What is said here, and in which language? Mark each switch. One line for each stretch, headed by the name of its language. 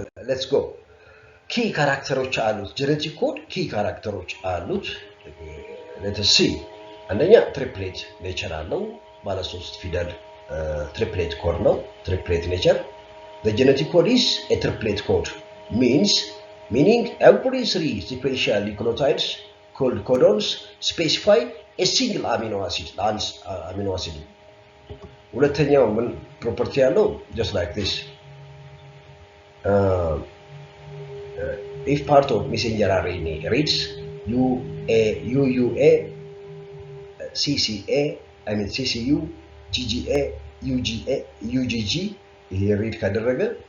English: let's go key
Amharic: ካራክተሮች አሉት። ጄኔቲክ ኮድ ኪ ካራክተሮች አሉት።
English: let's see
Amharic: አንደኛ ትሪፕሌት ኔቸር አለው። ባለ 3 ፊደል triplet code ነው።
English: triplet nature. The genetic code is a triplet code, meaning every 3 sequential nucleotides called codons specify a single amino acid.
Amharic: ሁለተኛው ምን ፕሮፐርቲ ያለው?
English: just like this, if part of messenger RNA reads UUA CCA CCU GGA UGA UGG
Amharic: ይሄ ሪድ ካደረገ